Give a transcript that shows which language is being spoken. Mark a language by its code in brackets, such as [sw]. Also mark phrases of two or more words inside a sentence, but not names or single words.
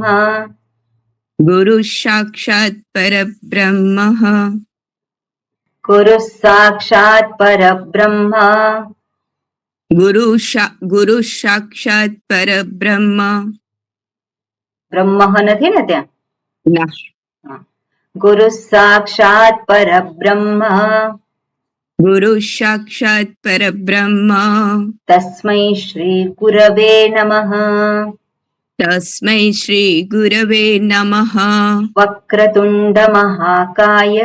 [sa] गुरुः साक्षात् परब्रह्मः गुरुः साक्षात् परब्रह्म गुरुः साक्षात् परब्रह्म [gu] ब्रह्म નથી ને ત્યાં ના [sa] गुरुः साक्षात् परब्रह्म गुरुः साक्षात् परब्रह्म तस्मै श्री गुरवे नमः तस्मै श्री गुरवे नमः वक्रतुण्ड महाकाय